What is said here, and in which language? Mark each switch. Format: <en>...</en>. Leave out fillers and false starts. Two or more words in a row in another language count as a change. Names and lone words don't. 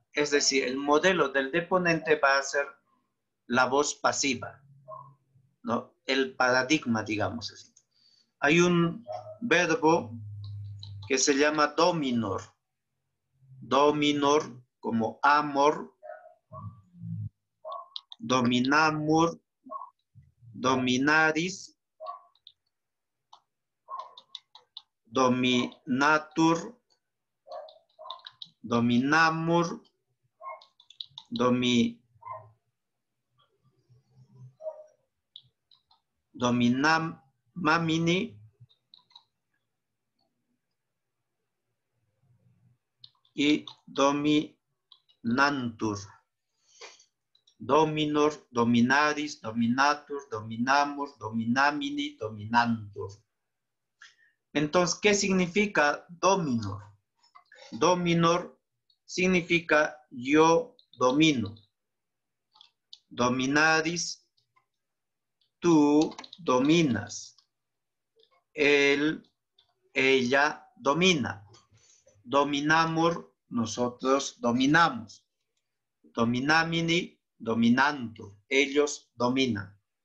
<es>Es decir, el modelo del deponente va a ser la voz pasiva, ¿no? El paradigma, digamos así. Hay un verbo que se llama dominor. Dominor como amor,</es> <la>dominamur, dominaris, dominatur, dominamur, dominamini, y dominantur. Dominor, dominaris, dominatur, dominamur, dominamini, dominantur.</la> <es>Entonces, ¿qué significa dominor? Dominor significa yo domino. Dominaris, tú dominas. Él, ella domina. Dominamur, nosotros dominamos.</es> <la>Dominamini, dominantur.</la> <es>Ellos dominan.</es>